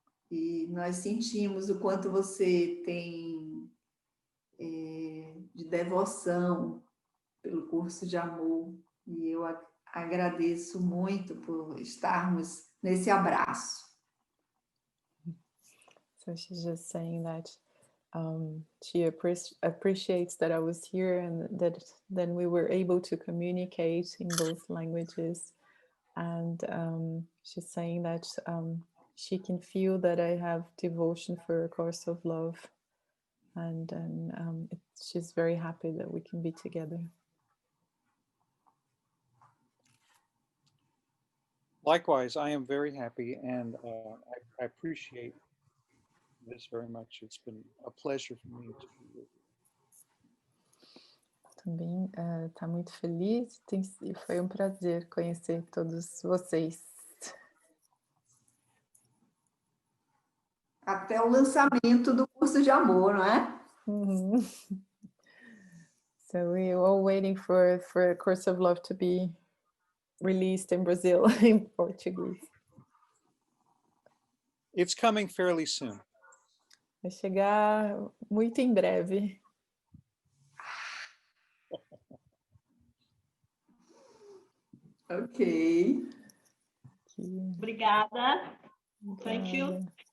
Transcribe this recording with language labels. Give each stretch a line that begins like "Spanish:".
Portuguese: E nós sentimos o quanto você tem de devoção pelo curso de amor. E eu agradeço muito por estarmos nesse abraço.
English: So she's just saying that she appreciates that I was here and that then we were able to communicate in both languages. And she's saying that she can feel that I have devotion for A Course of Love. And then she's very happy that we can be together. Likewise, I am very happy, and I appreciate this very much. It's been a pleasure for me to be with you.
Portuguese: Também está muito feliz e foi um prazer conhecer todos vocês. Até o lançamento do curso de amor, não é?
English: So we are all waiting for A Course of Love to be released in Brazil in Portuguese. It's coming fairly soon.
Portuguese: Vai chegar muito em breve. Ok. Obrigada.
English: Thank you.